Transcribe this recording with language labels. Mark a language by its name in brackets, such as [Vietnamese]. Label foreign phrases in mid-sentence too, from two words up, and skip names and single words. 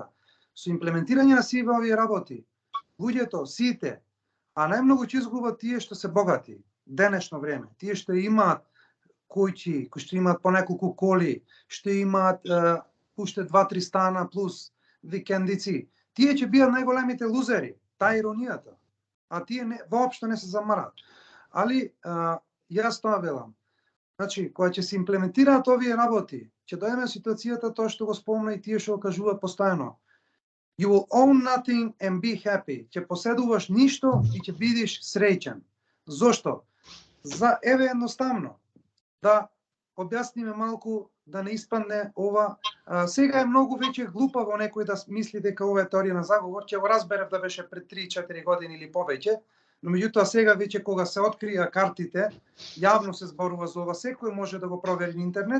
[Macedonian] Со имплементирање на сиве овие работи, луѓето, сите, а најмногу ќе изгубат тие што се богати, денешно време, тие што имаат куќи, кои што имаат по неколку коли, што имаат уште 2-3 стана плюс викендици, тие ќе бидат најголемите лузери, таа е иронијата. А тие воопшто не се замарат. Али јас тоа велам. Значи, кога ќе се имплементираат овие работи, ќе дојдеме ситуацијата тоа што го спомна и тие што го кажуваат постојано. [English] You will own nothing and be happy. [Macedonian] Ќе поседуваш ништо и ќе бидеш среќен. Зошто? За еве едноставно да објасниме малку да не испадне ова. Сега е многу веќе глупаво некој да мисли дека ова е теорија на заговор, ќе го разберев да беше пред 3-4 години или повеќе, но меѓутоа сега веќе кога се открија картите, јавно се зборува за ова, секој може да го провери на интернет.